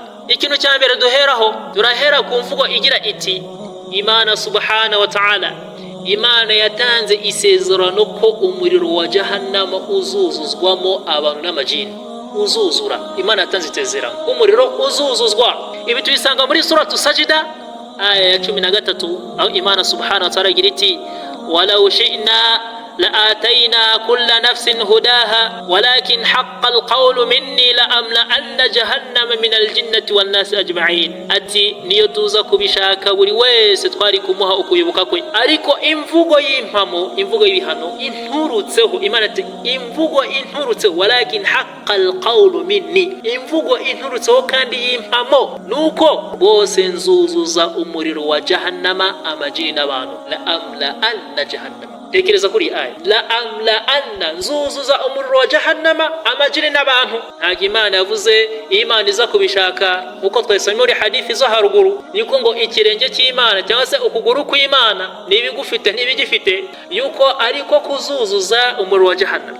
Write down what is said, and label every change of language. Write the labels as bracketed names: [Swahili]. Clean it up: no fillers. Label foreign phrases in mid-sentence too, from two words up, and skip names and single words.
[Kinyarwanda] Ikintu cya mbere duheraho, turahera ku mvugo igira iti Imana [Arabic] سبحانه وتعالى, [Kinyarwanda] Imana yatanze isezerano ko umuriro wa Jahannama uzuzuzwamo abantu n'amajini. Uzuzura, Imana yatanze isezerano ko umuriro uzuzuzwa. Ibi tubisanga muri suratu Sajida aya ya 13, aho Imana [Arabic] سبحانه وتعالى [Kinyarwanda] igira iti [Arabic] ولو شئنا لآتينا كل نفس هداها ولكن حق القول مني لأملأن جهنم من الجنة والناس أجمعين. [Kinyarwanda] ati niyo tuza kubishaka buri wese twari kumuha ukuyoboka kwe, ariko imvugo y'impamo, imvugo y'ibihano inturutseho, Imana ati imvugo inturutseho, [Arabic] ولكن حق القول مني, [Kinyarwanda] imvugo inturutseho kandi y'impamo nuko bose nzuzuza umuriro wa jahannama amajini n'abantu. [Arabic] لأملأن جهنم, [Kinyarwanda] tekereza kuri aya, [Arabic] لأملأن, [Kinyarwanda] nzuzuza umuriro wa jahannama amajini n'abantu. Ntabwo Imana yavuze Imana iza kubishaka uko twasomye muri hadithi zo haruguru yuko ngo ikirenge cy'Imana cyangwa se ukuguru kw'Imana n'ibigufite n'ibigifite yuko ariko kuzuzuza umuriro wa jahannama.